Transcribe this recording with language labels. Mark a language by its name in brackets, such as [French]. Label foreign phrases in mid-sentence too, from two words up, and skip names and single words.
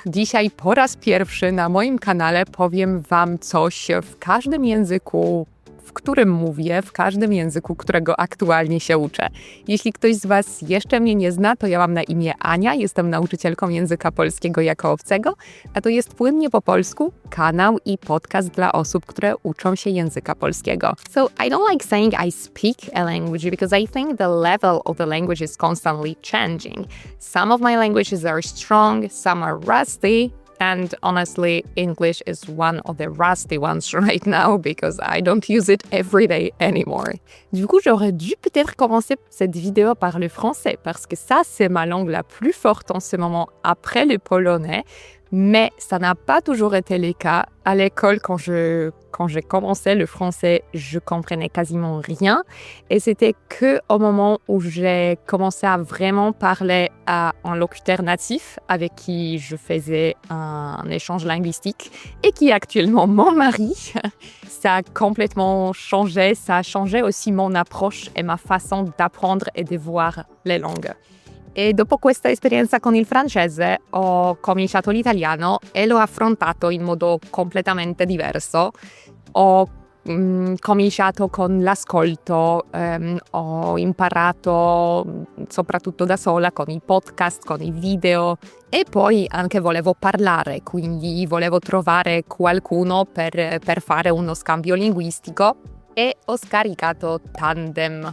[Polish] Dzisiaj po raz pierwszy na moim kanale powiem Wam coś w każdym języku, w którym mówię, w każdym języku, którego aktualnie się uczę. Jeśli ktoś z Was jeszcze mnie nie zna, to ja mam na imię Ania, jestem nauczycielką języka polskiego jako obcego, a to jest Płynnie po polsku, kanał i podcast dla osób, które uczą się języka polskiego. [English] So I don't like saying I speak a language because I think the level of the language is constantly changing. Some of my languages are strong, some are rusty, and honestly, English is one of the rusty ones right now because I don't use it every day anymore. [French] Du coup, j'aurais dû peut-être commencer cette vidéo par le français parce que ça, c'est ma langue la plus forte en ce moment après le polonais. Mais ça n'a pas toujours été le cas. À l'école, quand j'ai commencé le français, je comprenais quasiment rien. Et c'était qu'au moment où j'ai commencé à vraiment parler à un locuteur natif avec qui je faisais un échange linguistique et qui est actuellement mon mari. Ça a complètement changé. Ça a changé aussi mon approche et ma façon d'apprendre et de voir les langues. [Italian] E dopo questa esperienza con il francese ho cominciato l'italiano e l'ho affrontato in modo completamente diverso. Ho cominciato con l'ascolto, ho imparato soprattutto da sola con i podcast, con i video e poi anche volevo parlare, quindi volevo trovare qualcuno per fare uno scambio linguistico e ho scaricato Tandem.